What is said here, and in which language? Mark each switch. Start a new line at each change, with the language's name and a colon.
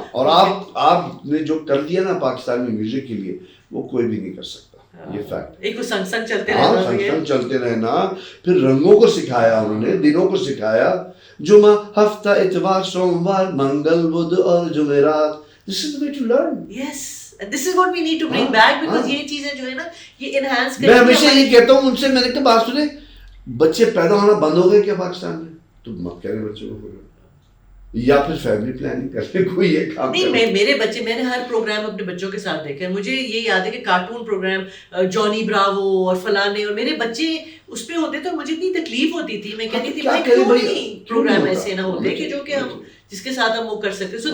Urdu: اور آپ نے جو کر دیا نا پاکستان میں میوزک کے لیے وہ کوئی بھی نہیں کر سکتا, یہ فیکٹ. ایک سنگ سنگ چلتے رہنا, پھر رنگوں کو سکھایا انہوں نے, دنوں کو سکھایا, جمعہ ہفتہ اتوار سوموار منگل بدھ اور جمعرات.
English: This is the way to learn. Yes, and this is what we need to bring back, because
Urdu: یہ چیزیں جو ہے نا یہ enhance کریں. میں ہمیشہ یہ کہتا ہوں ان سے, میں نے کہا بات سنیں, بچے پیدا ہونا بند ہو گئے کیا پاکستان میں؟ تو مت کہہ رہے بچوں کو, یا پھر فیملی پلاننگ کرتے کوئی یہ کام نہیں. میرے بچے, میں نے ہر پروگرام اپنے بچوں کے ساتھ دیکھا ہے. مجھے یہ یاد ہے کہ کارٹون پروگرام جانی براوو اور فلانے, اور میرے بچے اس پہ ہوتے تو مجھے اتنی تکلیف ہوتی تھی, میں کہتی تھی بھائی کیوں نہیں پروگرام ایسے نہ ہوتے کہ جو کہ ہم جس کے ساتھ ہم وہ کر سکتے.